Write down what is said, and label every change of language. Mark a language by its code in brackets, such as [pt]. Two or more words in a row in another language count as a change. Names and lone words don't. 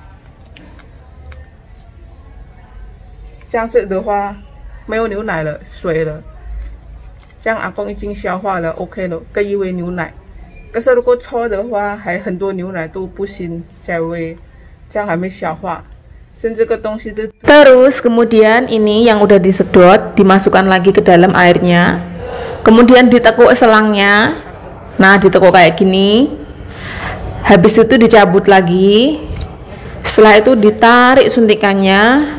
[zh] 这样子的话没有牛奶了，水了。这样阿公已经消化了 ，OK 了，可以喂牛奶。可是如果抽的话，还很多牛奶都不行再喂，这样还没消化。Dan这个东西 itu. [id] Terus kemudian ini yang udah disedot dimasukkan lagi ke dalam airnya. Kemudian ditekuk selangnya. Nah, ditekuk kayak gini. Habis itu dicabut lagi. Setelah itu ditarik suntikannya.